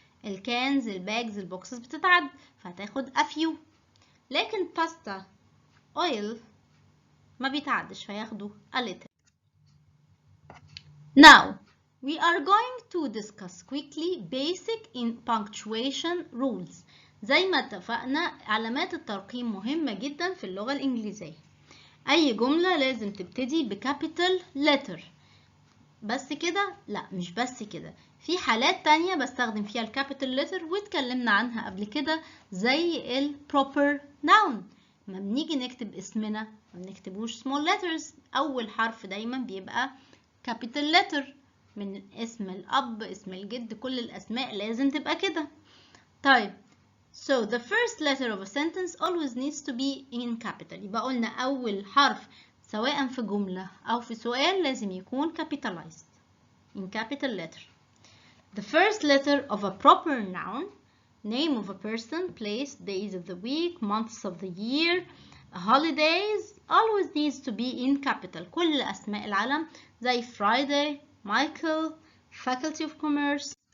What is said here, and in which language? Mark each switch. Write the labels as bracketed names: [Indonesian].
[Arabic] الكانز، الباجز، البوكسز بتتعد، فهتاخد [English] a few. [Arabic] لكن pasta, oil ما بيتعدش، فياخدوا [English] a little. Now, we are going to discuss quickly basic in punctuation rules. [Arabic] زي ما اتفقنا علامات الترقيم مهمة جدا في اللغة الإنجليزية. أي جملة لازم تبتدي بكابيتال letter. بس كده؟ لا مش بس كده. في حالات تانية بستخدم فيها الكابيتال letter واتكلمنا عنها قبل كده زي ال proper noun. ما بنيجي نكتب اسمنا ما بنكتبوش small letters. أول حرف دايما بيبقى capital letter من اسم الأب، اسم الجد، كل الأسماء لازم تبقى كده. [English] طيب so the first letter of a sentence always needs to be in capital. [Arabic] يبقى قلنا أول حرف سواء في جملة أو في سؤال لازم يكون [English] capitalized in capital letter. The first letter of a proper noun, name of a person, place, days of the week, months of the year, holidays, always needs to be in capital. [Arabic] كل أسماء العلم زي Friday, Michael, Faculty of Commerce.